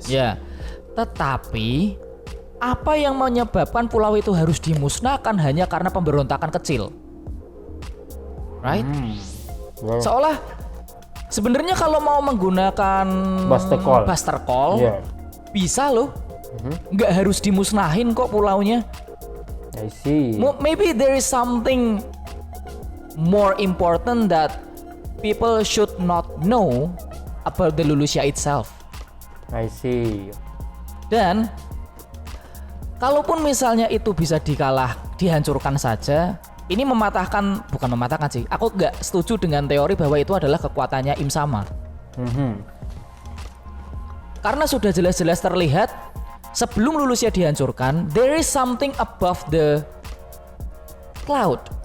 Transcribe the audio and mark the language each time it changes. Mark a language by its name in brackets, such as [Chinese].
[Indonesian] Ya. Tetapi apa yang menyebabkan pulau itu harus dimusnahkan hanya karena pemberontakan kecil? [English] Right? [Indonesian] Seolah sebenarnya kalau mau menggunakan Buster Call bisa loh. Nggak harus dimusnahin kok pulaunya. [English] I see. Maybe there is something more important that people should not know about the Lulusia itself. I see. [Indonesian] Dan kalaupun misalnya itu bisa dihancurkan saja, ini bukan mematahkan sih. Aku nggak setuju dengan teori bahwa itu adalah kekuatannya Im Sama. Karena sudah jelas-jelas terlihat sebelum Lulusia dihancurkan, [English] there is something above the cloud.